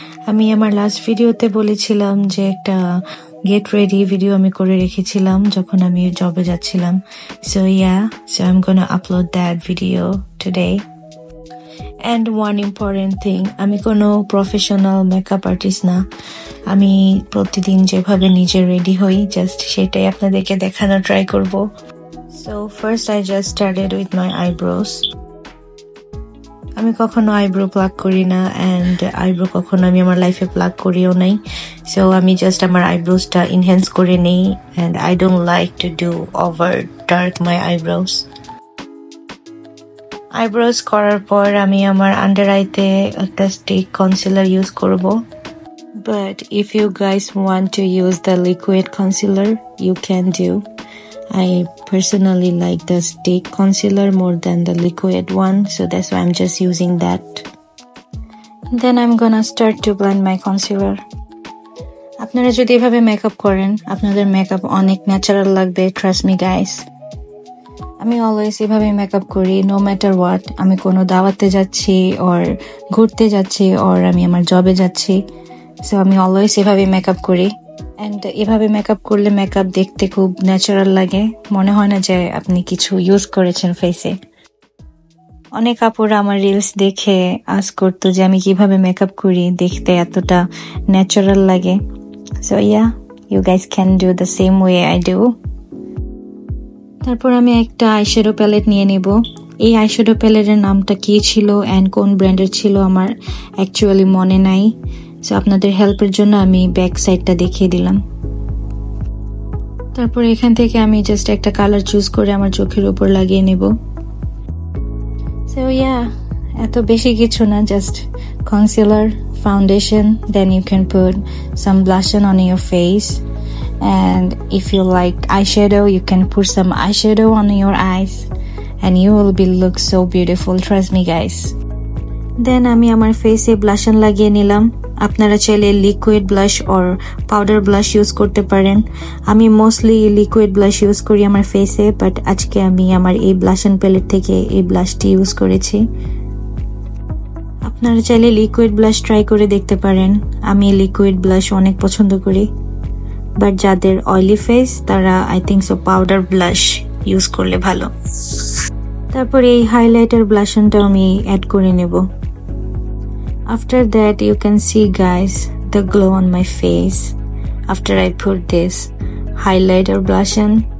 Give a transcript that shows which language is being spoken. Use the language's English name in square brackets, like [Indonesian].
[Bangla] আমি আমার লাস্ট ভিডিওতে বলেছিলাম যে একটা গেট রেডি ভিডিও আমি করে রেখেছিলাম যখন আমি জবে যাচ্ছিলাম। [English] So I'm gonna upload that video today. And one important thing, [Bangla] আমি কোনো প্রফেশনাল মেকআপ আর্টিস্ট না। আমি প্রতিদিন যেভাবে নিজে রেডি হই জাস্ট সেটাই আপনাদেরকে দেখানোর ট্রাই করব। [English] So first I just started with my eyebrows. [Bangla] আমি কখনো আইব্রো প্লাক করি না and আইব্রো কখনো আমি আমার লাইফে প্লাক করিও নাই। [English] So [Bangla] আমি জাস্ট আমার আইব্রোসটা এনহ্যান্স করে নেই [English] and I don't like to do over dark my eyebrows. [Bangla] Eyebrows করার পর আমি আমার আন্ডার আইতে একটা স্টিক কনসিলার ইউজ করব। [English] But if you guys want to use the liquid concealer, you can do. I personally like the stick concealer more than the liquid one, so that's why I'm just using that. Then I'm gonna start to blend my concealer. [Bangla] আপনারা যদি এভাবে makeup করেন আপনাদের makeup অনেক natural লাগবে, [English] Trust me guys. [Bangla] আমি always এভাবে makeup করি, [English] No matter what. [Bangla] আমি কোনো দাওয়াতে যাচ্ছি অর ঘুরতে যাচ্ছি অর আমি আমার জবে যাচ্ছি, সো আমি অলওয়েজ এভাবে মেকআপ করি। এন্ড এভাবে মেকআপ করলে মেকআপ দেখতে খুব ন্যাচারাল লাগে, মনে হয় না যে আপনি কিছু ইউজ করেছেন ফেসে। অনেক আপুরা আমার রিলস দেখে আস করতো যে আমি কিভাবে মেকআপ করি, দেখতে এতটা ন্যাচারাল লাগে। [English] So you guys can do the same way I do. [Bangla] তারপর আমি একটা আইশ্যাডো প্যালেট নিয়ে নেব। এই আইশ্যাডো প্যালেটের নামটা কি ছিল এন্ড কোন ব্র্যান্ডের ছিল আমার অ্যাকচুয়ালি মনে নাই, সো আপনাদের হেল্পের জন্য আমি ব্যাক সাইডটা দেখিয়ে দিলাম। তারপর এখান থেকে আমি জাস্ট একটা কালার চুজ করে আমার চোখের উপর লাগিয়ে নেব। [English] so [Bangla] এত বেশি কিছু না, [English] Just concealer, foundation, then you can put some blush on on your face, and if you like eyeshadow you can put some eyeshadow on your eyes and you will be look so beautiful, trust me guys. [Bangla] Then আমি আমার ফেসে ব্লাশন লাগিয়ে নিলাম। আপনারা চাইলে liquid blush or powder blush use করতে পারেন। আমি মোস্টলি লিকুইড ব্লাশ ইউজ করি আমার ফেসে, বাট আজকে আমি আমার এই ব্লাশন প্যালেট থেকে এই ব্লাশটি ইউজ করেছি। আপনারা চাইলে লিকুইড ব্লাশ ট্রাই করে দেখতে পারেন। আমি লিকুইড ব্লাশ অনেক পছন্দ করি, বাট যাদের অয়েলি ফেস তারা [English] I think so [Bangla] powder blush use করলে ভালো। তারপর এই হাইলাইটার ব্লাশনটা আমি অ্যাড করে নেব। [English] After that you can see guys the glow on my face after I put this highlighter blushon.